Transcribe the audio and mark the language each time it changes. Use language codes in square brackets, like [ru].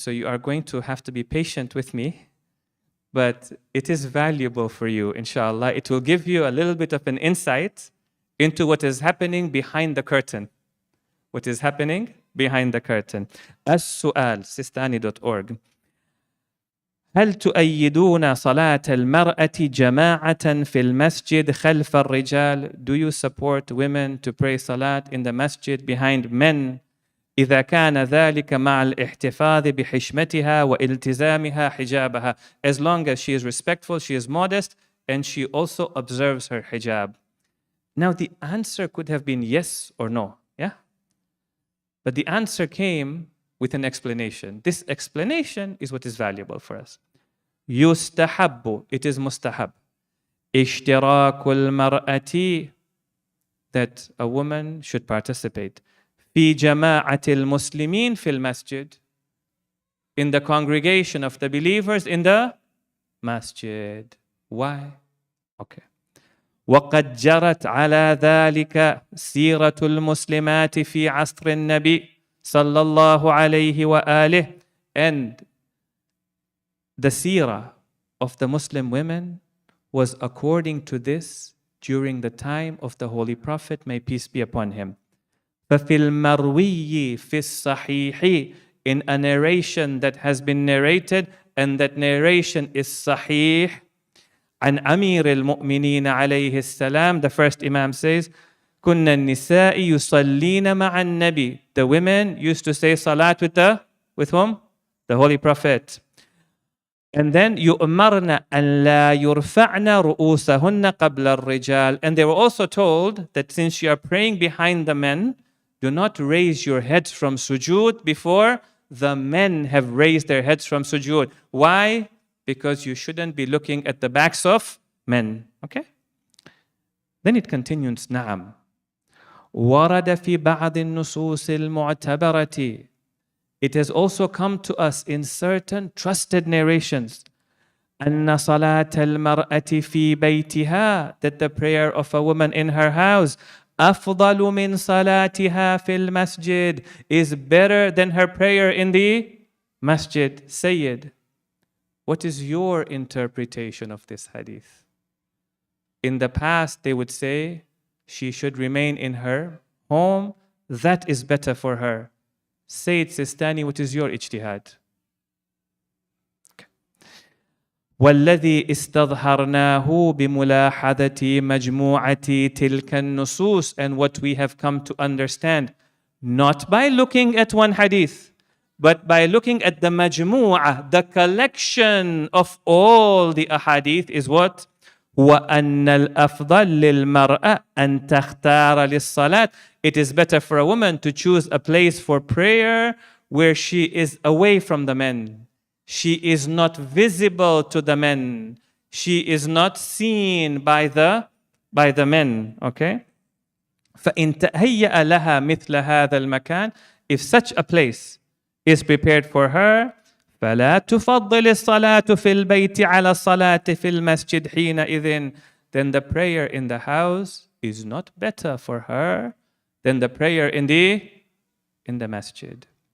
[en] So you are going to have to be patient with me. But it is valuable for you, inshallah. It will give you a little bit of an insight into what is happening behind the curtain. What is happening behind the curtain. As-Su'al, sistani.org. [ar] هل تؤيدون صلاة المرأة جماعة في المسجد خلف الرجال? [en] Do you support women to pray salat in the masjid behind men? [ar] إذا كان ذلك مع الاحتفاظ بحشمتها والتزامها حجابها. [en] As long as she is respectful, she is modest, and she also observes her hijab. Now the answer could have been yes or no, yeah? But the answer came with an explanation. This explanation is what is valuable for us. [ar] يستحب, [en] it is mustahab. [ar] اشتراك المرأة, [en] that a woman should participate. [ar] في جماعة المسلمين في المسجد, [en] in the congregation of the believers in the masjid. Why? Okay. [ar] وقد جرت على ذلك سيرة المسلمات في عصر النبي صلى الله عليه وآله. [en] And the seerah of the Muslim women was according to this during the time of the Holy Prophet, may peace be upon him. [ar] فَفِي الْمَرْوِيِّ فِي الصَّحِيحِ, [en] in a narration that has been narrated, and that narration is sahih, [ar] عن أمير المؤمنين عليه السلام, [en] the first Imam says, [ar] كُنَّ النِّسَاءِ يُصَلِّينَ مَعَ النَّبِي. [en] The women used to say salat with whom? The Holy Prophet. And then [ar] يُؤْمَرْنَ أَنْ لَا يُرْفَعْنَ رُؤُوسَهُنَّ قَبْلَ الرِّجَالِ. [en] And they were also told that since you are praying behind the men, do not raise your heads from sujood before the men have raised their heads from sujood. Why? Because you shouldn't be looking at the backs of men. Okay? Then it continues, [ar] نعم. ورد في بعض النصوص المعتبرة. [en] It has also come to us in certain trusted narrations [ar] أن صلاة المرأة في بيتها, [en] that the prayer of a woman in her house [ar] أفضل من صلاتها في المسجد, [en] is better than her prayer in the masjid. Sayyid, what is your interpretation of this hadith? In the past, they would say she should remain in her home. That is better for her. Sayyid Sistani, what is your ijtihad? [ar] والذي استظهرناه بملاحظة مجموعة تلك النصوص, [en] and what we have come to understand, not by looking at one hadith, but by looking at the majmu'ah, the collection of all the ahadith, is what? [ar] وأن الأفضل للمرأة أن تختار للصلاة. [en] It is better for a woman to choose a place for prayer where she is away from the men. She is not visible to the men. She is not seen by the men. Okay? [ar] فإن تهيأ لها مثل هذا المكان, [en] if such a place is prepared for her, [ar] فلا تفضل الصلاة في البيت على الصلاة في المسجد حينئذ, [en] then the prayer in the house is not better for her than the prayer in the masjid.